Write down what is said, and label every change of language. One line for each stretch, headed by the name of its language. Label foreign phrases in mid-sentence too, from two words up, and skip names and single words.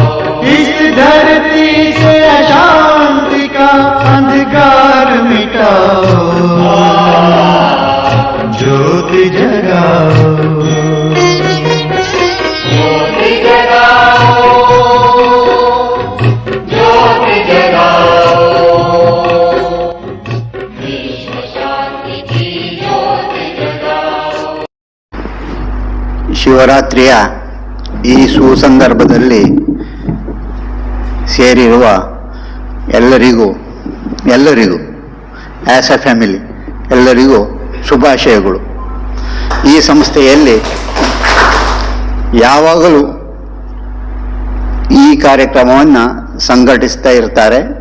Hindi: इस धरती से अशांति का अंधकार मिटाओ, ज्योति जगाओ, ज्योति जगाओ, ज्योति जगाओ, विश्व शांति की ज्योति जगाओ।
Kannada: ಶಿವರಾತ್ರಿಯ ಈ ಸುಸಂದರ್ಭದಲ್ಲಿ ಸೇರಿರುವ ಎಲ್ಲರಿಗೂ
English: as a family
Kannada: ಎಲ್ಲರಿಗೂ ಶುಭಾಶಯಗಳು. ಈ ಸಂಸ್ಥೆಯಲ್ಲಿ ಯಾವಾಗಲೂ ಈ ಕಾರ್ಯಕ್ರಮವನ್ನು ಸಂಘಟಿಸ್ತಾ ಇರ್ತಾರೆ.